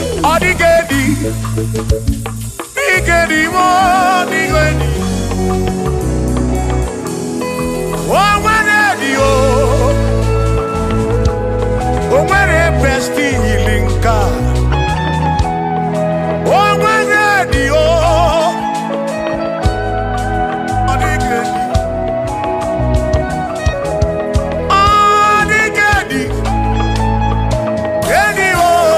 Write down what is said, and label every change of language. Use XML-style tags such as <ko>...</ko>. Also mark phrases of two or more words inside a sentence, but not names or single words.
<ig>Ọ dịghị ebi, dịghị ebi, ọ dịghị ebi. O nwere ebi o, o nwere</ig> <en>best healing card.</en> <ig>O nwere ebi o, ọ dịghị ebi. Ọ dịghị edi, edi o.</ig>